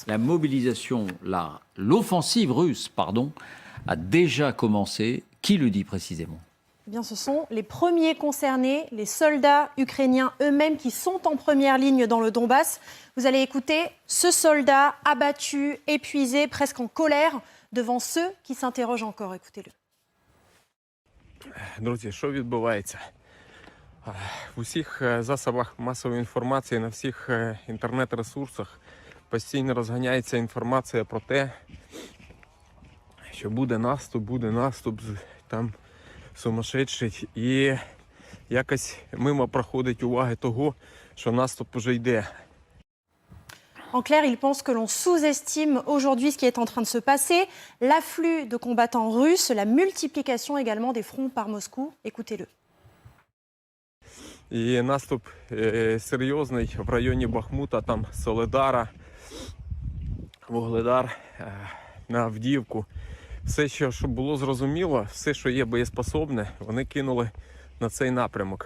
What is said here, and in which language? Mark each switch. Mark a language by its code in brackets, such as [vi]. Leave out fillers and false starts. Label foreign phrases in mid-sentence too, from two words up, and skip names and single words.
[fr] La mobilisation, l'offensive russe, a déjà commencé. Qui le dit précisément ? Eh bien, ce sont les premiers concernés, les soldats ukrainiens eux-mêmes qui sont en première ligne dans le Donbass. Vous allez écouter ce soldat abattu, épuisé, presque en colère devant ceux qui s'interrogent encore. Écoutez-le. [uk] Друзі, що відбувається? В усіх засобах масової інформації, на всіх інтернет-ресурсах постійно розганяється інформація про те, що буде наступ, там сумасшедший. І якось мимо проходить уваги того, що наступ уже йде. [fr] En clair, il pense que l'on sous-estime aujourd'hui ce qui est en train de se passer, l'afflux de combattants russes, la multiplication également des fronts par Moscou. Écoutez-le. [uk] І наступ серйозний в районі Бахмута, там Соледар, Вугледар, на Авдіївку. Все, що було зрозуміло, все, що є боєспособне, вони кинули на цей напрямок.